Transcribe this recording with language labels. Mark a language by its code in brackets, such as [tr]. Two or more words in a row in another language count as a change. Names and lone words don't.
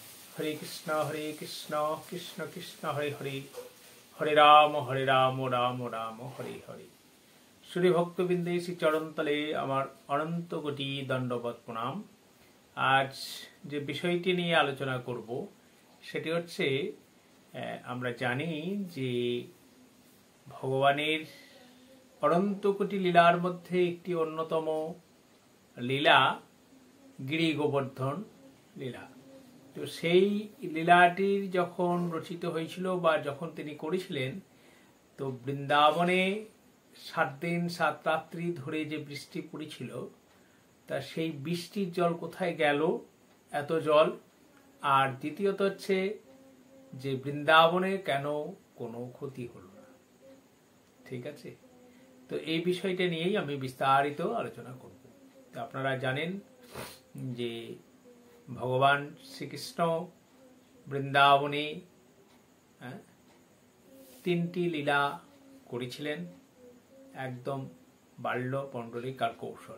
[sa] हरे कृष्ण कृष्ण कृष्ण हरे हरे हरे राम राम राम हरे हरे। [bn] শ্রী ভক্তবৃন্দে শ্রী চরণতলে আমার অনন্ত কোটি দণ্ডবৎ প্রণাম। আজ যে বিষয়টি নিয়ে আলোচনা করব সেটি হচ্ছে আমরা জানি যে ভগবানের অনন্ত কোটি লীলার মধ্যে একটি অন্যতম লীলা গিরি গোবর্ধন লীলা। তো সেই লীলাটির যখন রচিত হয়েছিল বা যখন তিনি করেছিলেন তো বৃন্দাবনে 7 দিন 7 রাত্রি ধরে যে বৃষ্টি পড়েছিল তা সেই বৃষ্টির জল কোথায় গেল এত জল। আর দ্বিতীয়ত হচ্ছে যে বৃন্দাবনে কেন কোনো ক্ষতি হল না। ঠিক আছে, তো এই বিষয়টা নিয়েই আমি বিস্তারিত আলোচনা করব। তো আপনারা জানেন যে ভগবান শ্রীকৃষ্ণ বৃন্দাবনে 3টি লীলা করেছিলেন, একদম বাল্য পণ্ডরিক আর কৌশল।